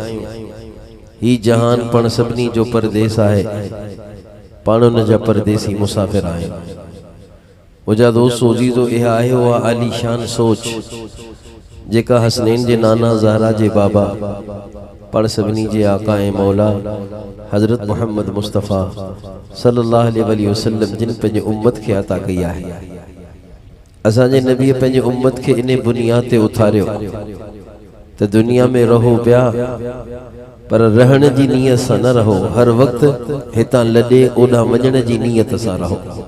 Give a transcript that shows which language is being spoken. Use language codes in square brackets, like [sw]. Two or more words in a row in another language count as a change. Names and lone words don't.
[sd] ही जहान पण सभिनी जो परदेस आहे, पाण उन जा परदेसी मुसाफ़िर आहियूं। मुंहिंजा दोस्तो अज़ीज़ो, इहा आहे उहा आलीशान सोच जेका हसनैन जे नाना ज़हरा जे बाबा पाण सभिनी जे आका ऐं मौला हज़रत मुहम्मद मुस्तफ़ा [ar] صلى الله عليه وسلم [sd] जिन पंहिंजे उम्मत खे अता कई आहे। असांजे नबीअ पंहिंजे उम्मत खे इन बुनियाद ते उथारियो त दुनिया में रहो पिया, पर रहण जी नीयत सां न रहो। हर वक़्तु हितां लॾे ओॾां वञण जी नीयत सां रहो।